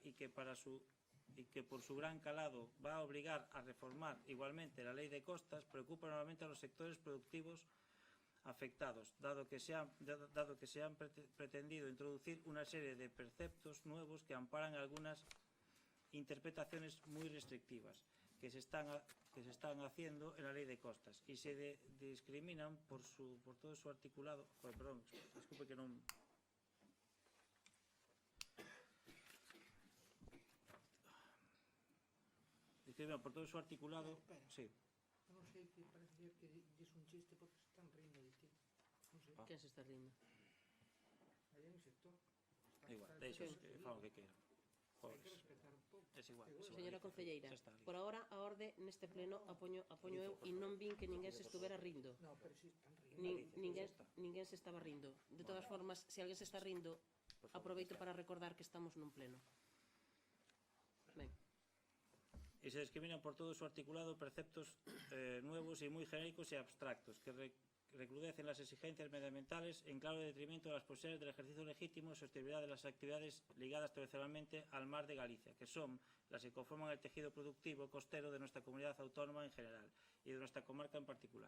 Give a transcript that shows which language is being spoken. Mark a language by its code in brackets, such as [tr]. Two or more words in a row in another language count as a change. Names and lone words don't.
[es] y que por su gran calado va a obligar a reformar igualmente la ley de costas preocupa nuevamente a los sectores productivos afectados, dado que se han pretendido introducir una serie de preceptos nuevos que amparan algunas interpretaciones muy restrictivas que se están haciendo en la ley de costas y se discriminan por todo su articulado. [gl] Perdón, disculpe que non... [es] Por todo su articulado, sí. [gl] Non sei que parece que dis un chiste porque se están rindo de ti. Non sei. Quen se está rindo? Aí en o sector. Igual, deixos que fan o que queiran. Hai que respetar un pouco. É igual. Señora concelleira, por agora a orde neste pleno apoño eu e non vin que ninguén se estuvera rindo. [es] No, pero si están rindo. [gl] Ninguén se estaba rindo. De todas formas, se alguén se está rindo, aproveito para recordar que estamos nun pleno. Ben. [es] Y se discriminan por todo su articulado preceptos nuevos y muy genéricos y abstractos que recrudecen las exigencias medioambientales en claro detrimento de las posibilidades del ejercicio legítimo y sostenibilidad de las actividades ligadas tradicionalmente al mar de Galicia, que son las que conforman el tejido productivo costero de nuestra comunidad autónoma en general y de nuestra comarca en particular.